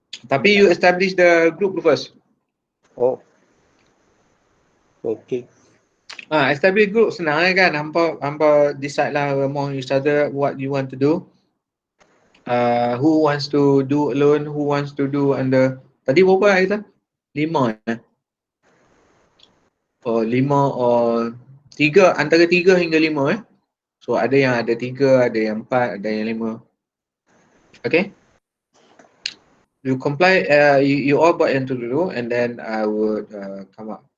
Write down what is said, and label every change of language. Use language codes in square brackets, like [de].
[ms] Tapi [en] you establish the group first. Oh. Okay. [ms] Establish group senang kan. Hampa [en] decide lah among each other what you want to do. Who wants to do alone, who wants to do under. [ms] Tadi berapa kita? 5 5 or 3, antara 3 hingga 5 So ada yang ada 3, ada yang 4, ada yang 5. Okay? [en] You comply, you all [ms] buat yang tu dulu, [en] and then I would come up.